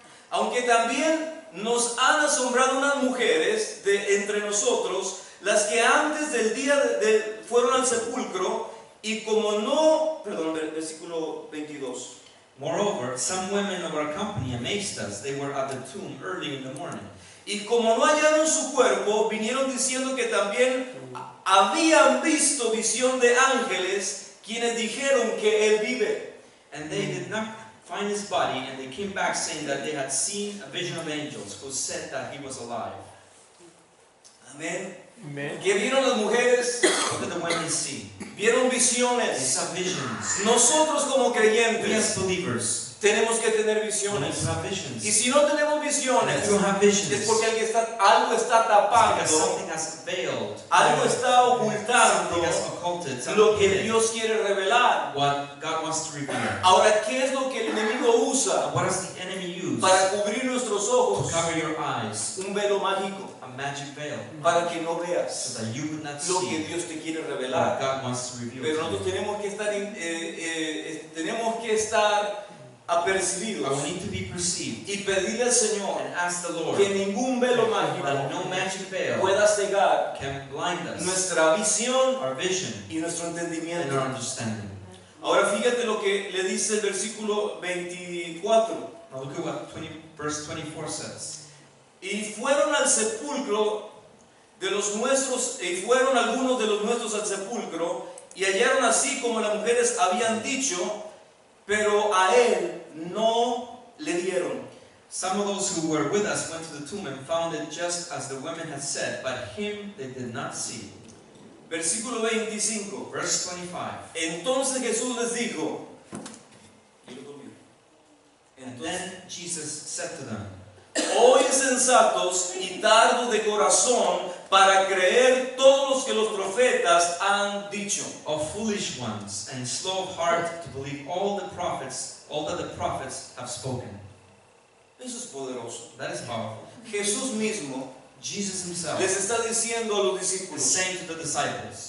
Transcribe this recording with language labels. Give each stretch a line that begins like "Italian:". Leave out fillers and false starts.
Spanish: Aunque también nos han asombrado unas mujeres de entre nosotros, las que antes del día fueron al sepulcro y como no, perdón, versículo 22.
English: Moreover, some women of our company amazed us. They were at the tomb early in the morning.
Spanish: Y como no hallaron su cuerpo, vinieron diciendo que también habían visto visión de ángeles, quienes dijeron que él vive.
English: And they did not find his body, and they came back saying that they had seen a vision of angels who said that he was alive.
Spanish: Amén.
English: Amen.
Spanish: ¿Qué vieron las mujeres?
English: What did the women see?
Spanish: Vieron
English: They
Spanish: visiones.
English: saw visions.
Spanish: Nosotros como
English: We
Spanish: creyentes
English: as believers,
Spanish: tenemos que tener
English: we need
Spanish: visiones.
English: to have visions.
Spanish: Y si no tenemos
English: And if
Spanish: visiones,
English: you don't have visions,
Spanish: es porque algo está
English: because
Spanish: tapando,
English: something has veiled,
Spanish: algo está
English: something
Spanish: ocultando
English: has occulted,
Spanish: lo
English: something
Spanish: que
English: hidden,
Spanish: Dios quiere revelar.
English: what God wants to reveal.
Spanish: Ahora, ¿qué es lo que el enemigo usa
English: What does the enemy use
Spanish: para cubrir nuestros
English: to
Spanish: ojos?
English: cover your eyes?
Spanish: Un velo mágico
English: A magic veil,
Spanish: para que no veas
English: so that you would not
Spanish: lo que
English: see
Spanish: Dios te quiere
English: what
Spanish: revelar.
English: God wants to reveal
Spanish: Pero
English: to
Spanish: nosotros
English: you.
Spanish: tenemos que estar
English: But
Spanish: apercibidos
English: we need to be perceived
Spanish: y pedirle al Señor
English: and ask the Lord
Spanish: que ningún velo mágico
English: that no magic veil
Spanish: pueda cegar
English: can blind us,
Spanish: nuestra visión
English: our vision,
Spanish: y nuestro
English: and
Spanish: entendimiento.
English: our understanding.
Spanish: Ahora fíjate lo que le dice el versículo 24.
English: Now look at what verse 24 says.
Spanish: Y fueron al sepulcro de los nuestros, y fueron algunos de los nuestros al sepulcro, y hallaron así como las mujeres habían dicho, pero a él no le dieron.
English: Some of those who were with us went to the tomb and found it just as the women had said, but him they did not see.
Spanish: Versículo 25.
English: Verse 25.
Spanish: Entonces Jesús les dijo,
English: And then Jesus said to them,
Spanish: oh insensatos y tardos de corazón para creer todos los que los profetas han dicho.
English: O foolish ones, and slow of heart to believe all that the prophets have spoken.
Spanish: Eso es poderoso.
English: That is powerful.
Spanish: Jesús mismo
English: Jesus himself
Spanish: les está diciendo a los
English: is
Spanish: discípulos,
English: saying to the disciples,